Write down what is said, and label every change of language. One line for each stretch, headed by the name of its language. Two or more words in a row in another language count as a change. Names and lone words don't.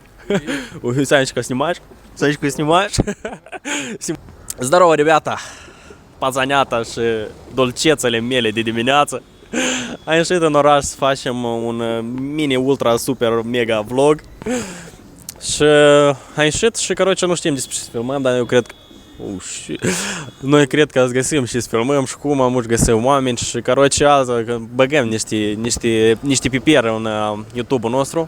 Russian: Ой, Санечка, снимаешь? Санечка, снимаешь? Здорово, ребята!
Romanian: Пацанята și dolcețele mele de dimineață. Am ieșit în oraș să facem un mini ultra super mega vlog. Și am ieșit și короче nu știm despre ce să filmăm, dar eu cred că noi cred că să găsim și să filmăm și cum am găsim oameni și короче azi băgăm niște piperi în YouTube-ul nostru.